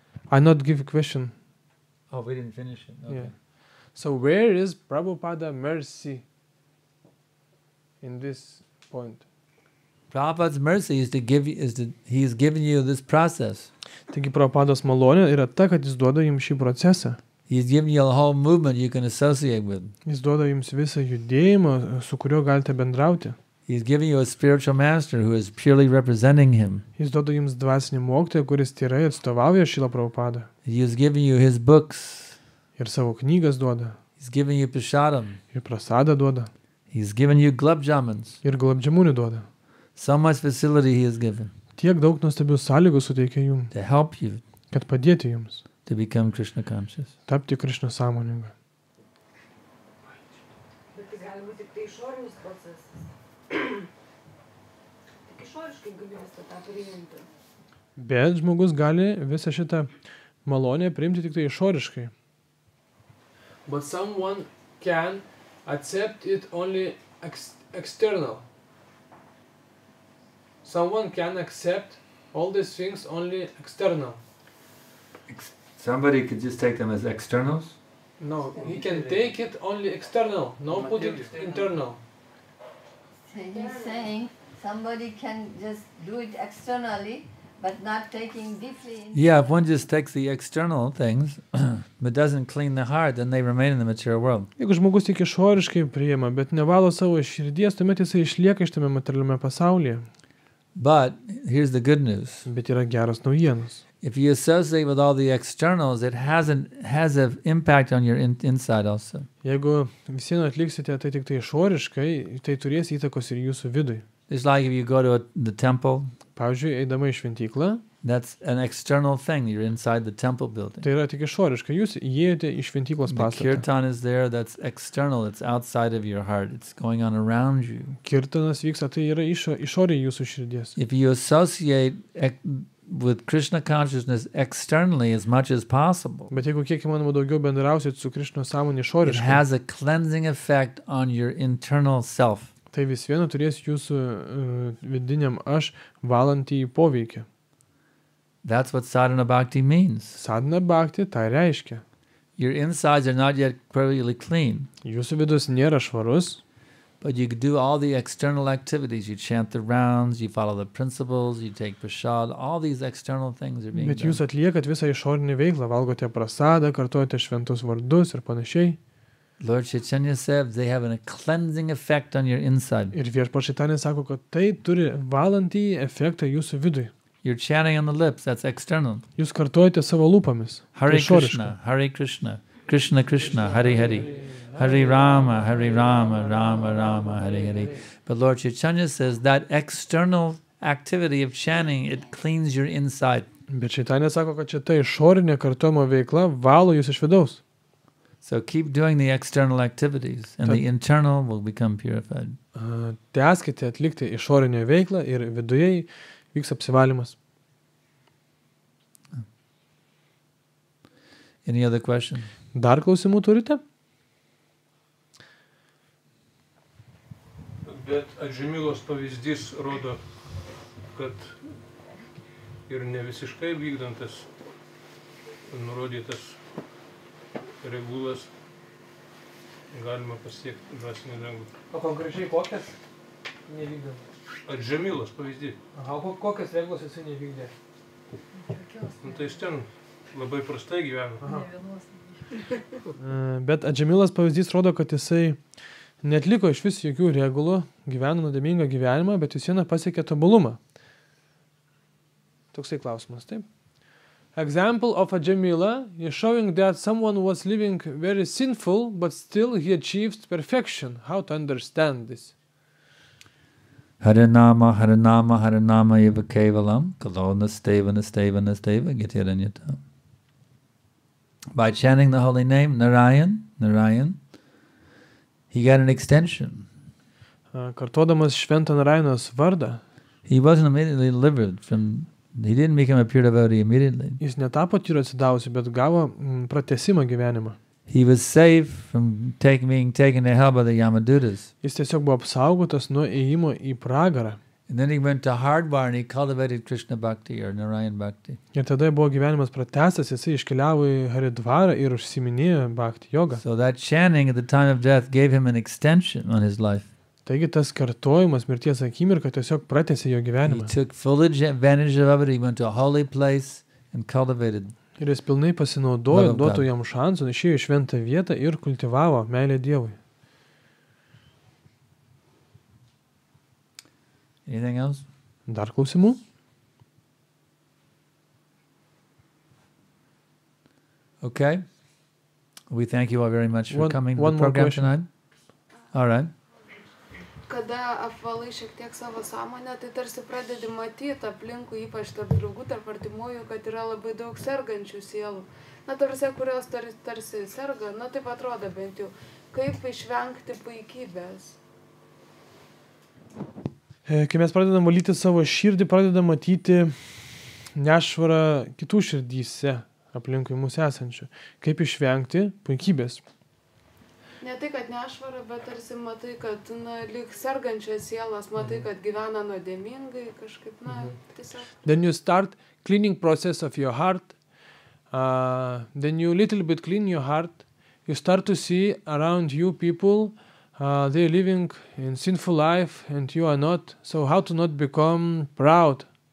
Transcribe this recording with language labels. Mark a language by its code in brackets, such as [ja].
[en] I not give a question. Oh, we didn't finish it. Yeah. So where is Prabhupada mercy in this point? Prabhupada's mercy is he is giving you this process. [lt] Taigi Prabhupados malonė yra ta, kad jis duoda jums šį procesą. [en] He's giving you a whole movement you can associate with. [lt] Jis duoda jums visą judėjimą, su kuriuo galite bendrauti. [en] He's giving you a spiritual master who is purely representing him. [lt] Jis duoda jums dvasinį mokytoją, kuris tyrai atstovauja Šilą Prabhupadą. [en] He is giving you his books. [lt] Ir savo knygas duoda. [en] He's giving you prasadam. [lt] Ir prasadą duoda. [en] He's giving you glub jamans. [lt] Ir glabdžiamūnį duoda. [en] So much facility he has given [lt] Tiek daug nuostabių sąlygų suteikia jums, [en] to help you [lt] kad padėti jums [en] to become Krishna conscious. [lt] tapti Krishna sąmoningą. Bet tai gali būti tik tai išorinis procesas. Tik išoriškai gali visą tą priimti. Bet žmogus gali visą šitą malonę priimti tik tai išoriškai. [en] But someone can accept it only external. Someone can accept all these things only external. Somebody could just take them as externals. No, he can take it only external, no put it internal. So he's saying somebody can just do it externally, but not taking deeply in. Yeah, if one just takes the external things but doesn't clean the heart, then they remain in the material world. [lt] Jeigu žmogus tik išoriškai priima, bet nevalo savo širdies, tuomet jisai išlieka šitame materialiame pasaulyje. [en] But here's the good news. [lt] Bet yra geras naujienos. [en] If you associate with all the externals, it has an impact on your inside also. [lt] Jeigu visieną atliksite tai tik tai išoriškai, tai turės įtakos ir jūsų vidui. [en] It's like if you go to the temple, [lt] Pavyzdžiui, eidama į šventyklą, [en] that's an external thing. You're inside the temple building. [lt] tai yra tik išoriškai. Jūs įėjote į šventyklos [en] The [lt] pastatą. [en] kirtan is there, that's external. It's outside of your heart. It's going on around you. [lt] Kirtanas vyksta, tai yra išoriai jūsų širdies. [en] If you associate with Krishna consciousness externally as much as possible, [lt] Bet jeigu kiek įmanoma daugiau bendrausit su Krišnos sąmonė [en] it [lt] išoriškai, [en] has a cleansing effect on your internal self. [lt] tai vis viena turės jūsų vidiniam aš valantį poveikį. [en] That's what sadhana bhakti means. [lt] Sadhana bhakti tai reiškia. [en] Your insides are not yet perfectly clean, [lt] Jūsų vidus nėra švarus, [en] but you do all the external activities. You chant the rounds, you follow the principles, you take prasad, all these external things are being [lt] bet jūs [en] done. [lt] atliekat visą išorinį veiklą, valgote prasadą, kartuojate šventus vardus ir panašiai. [en] Lord Chaitanya said they have a cleansing effect on your inside. [lt] Ir viešpats Šaitanė sako, kad tai turi valantį efektą jūsų vidui. [en] You're chanting on the lips, that's external. [lt] Jūs kartuojate savo lūpomis. [sa] Hare [lt] Tai išoriška. [sa] Krishna, Hare Krishna, Krishna Krishna, Hare Hare, Hare Rama, Hare Rama, Rama Rama, Hare Hare. [en] But Lord Chaitanya says that external activity of chanting, it cleans your inside. [lt] Bet Šaitanė sako, kad čia ta išorinė kartuojama veikla valo jūs iš vidaus. [en] So keep doing the external activities and the internal will become purified. [lt] Tęskite atlikti išorinę veiklą ir viduje vyks apsivalymas. [en] Any other question? [lt] Dar klausimų turite? Bet Adžemilos pavyzdys rodo, kad ir ne visiškai vykdantas nurodytas regulas galima pasiekti dvasinį dangų. O konkrečiai kokias nevykdė? Adžemilos pavyzdys. Aha, kokias reglos jisai nevykdė? Nu, tai jis ten labai prastai gyveno. Bet Adžemilas pavyzdys rodo, kad jisai netliko iš vis jokių regulų, gyveno nuodėmingą gyvenimą, bet vis viena pasiekė tobulumą. Toksai klausimas, taip. [en] Example of Ajamila is showing that someone was living very sinful, but still he achieved perfection. How to understand this? [sa] Harinama, Harinama, Harinama eva kevalam, kalo nasteva, nasteva, nasteva, getiranyata. [en] By chanting the holy name, Narayan, Narayan, he got an extension. [lt] Kartodamas šventą Narainos vardą, [en] He wasn't immediately delivered from, he didn't become a pure devotee immediately. [lt] jis netapo tyru atsidavusi, bet gavo pratesimą gyvenimą. [en] He was saved from being taken to hell by the Yamadutas. [lt] Jis tiesiog buvo apsaugotas nuo ėjimo į pragarą. [en] And then he went to Hardwar and he cultivated Krishna Bhakti or Narayan Bhakti. [lt] Ir tada buvo gyvenimas pratęstas, jisai iškeliavo į Haridvarą ir užsiminėjo bhakti jogą. [en] So that chanting at the time of death gave him an extension on his life. [lt] Taigi tas kartojimas mirties akimirka tiesiog pratęsė jo [en] He [lt] gyvenimą. [en] took full advantage of it. He went to a holy place and cultivated. [lt] Ir jis pilnai pasinaudojo, [en] Love of [lt] duotų [en] God. [lt] jam šansų, išėjo į šventą vietą ir kultivavo meilę Dievui. [en] Anything else? [lt] Dar klausimų? [en] Okay. We thank you all very much for One- coming to one the more program question. tonight. All right. [lt] Kada apvalai šiek tiek savo sąmonę, tai tarsi pradedi matyti aplinkui, ypač tarp draugų, tarp artimųjų, kad yra labai daug sergančių sielų. Na, tarsi, kurios tarsi serga, na, taip atrodo bent jau. Kaip išvengti puikybės? Kai mes pradedam valyti savo širdį, pradedam matyti nešvarą kitų širdyse aplinkui mūsų esančių. Kaip išvengti puikybės? Ne tai, kad nešvara, bet tarsi matai, kad, na, lyg sergančios sielos, matai, kad gyvena nuodėmingai, kažkaip, na, tiesiog. [en] Then you start cleaning process of your heart. Then you little bit clean your heart. You start to see around you people, they're living in sinful life and you are not. So how to not become proud?